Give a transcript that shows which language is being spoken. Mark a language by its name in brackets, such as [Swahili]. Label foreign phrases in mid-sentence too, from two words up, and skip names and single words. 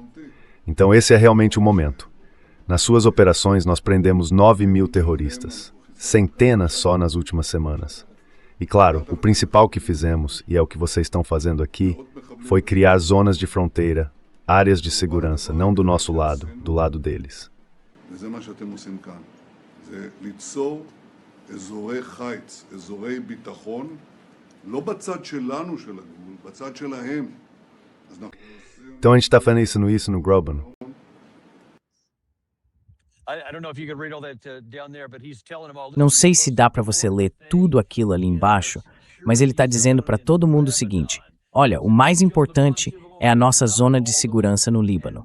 [Portuguese] Então esse é realmente o momento. Nas suas operações nós prendemos 9 mil terroristas, centenas só nas últimas semanas. E claro, o principal que fizemos, e é o que vocês estão fazendo aqui, foi criar zonas de fronteira, áreas de segurança, não do nosso lado, do lado deles. [Hebrew] וזה מה שאתם עושים כאן. זה ליצור אזורי חיץ, אזורי ביטחון, לא בצד שלנו של הגבול, בצד שלהם. [Portuguese] Então a gente está fazendo isso no Groban. Não sei se dá para você ler tudo aquilo ali embaixo, mas ele está dizendo para todo mundo o seguinte: olha, o mais importante é a nossa zona de segurança no Líbano.